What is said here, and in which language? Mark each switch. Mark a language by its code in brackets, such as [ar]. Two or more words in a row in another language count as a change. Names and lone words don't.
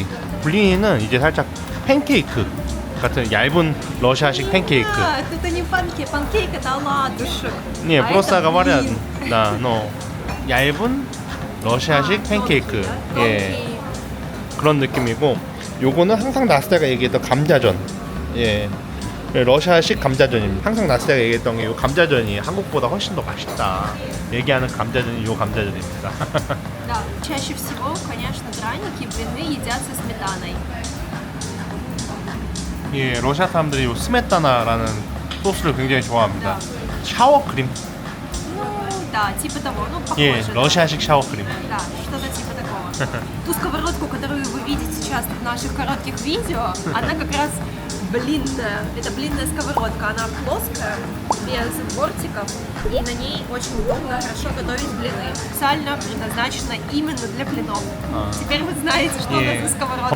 [ko] 블린은 이제 살짝 팬케이크 같은 얇은 러시아식 팬케이크. [ru] Это не панкейк, это оладушек. 네, просто говорят, [ko] 얇은 러시아식 팬케이크. 예, 그런 느낌이고 요거는 항상 나스다가 얘기했던 감자전. 예, 러시아식 감자전입니다. 항상 나스다가 얘기했던 게 요 감자전이 한국보다 훨씬 더 맛있다 얘기하는 감자전이 요 감자전입니다. [ru] Да, чаще всего, конечно, драники, блины едят со сметаной. [ko] 예, 러시아 사람들이 요 스메타나라는 소스를 굉장히 좋아합니다. 샤워크림. [ru] Ну, да, типа того, ну, похоже. [ko] 예, [ru] да. [ko] 러시아식 샤워크림. [ru] Да, что-то типа такого. Ту сковородку, которую вы видите часто в наших коротких видео, она как раз блинная. Это блинная сковородка. Она плоская, без бортиков, и на ней очень удобно хорошо готовить блины. Специально предназначена именно для блинов. Теперь вы знаете, что у нас за сковородка.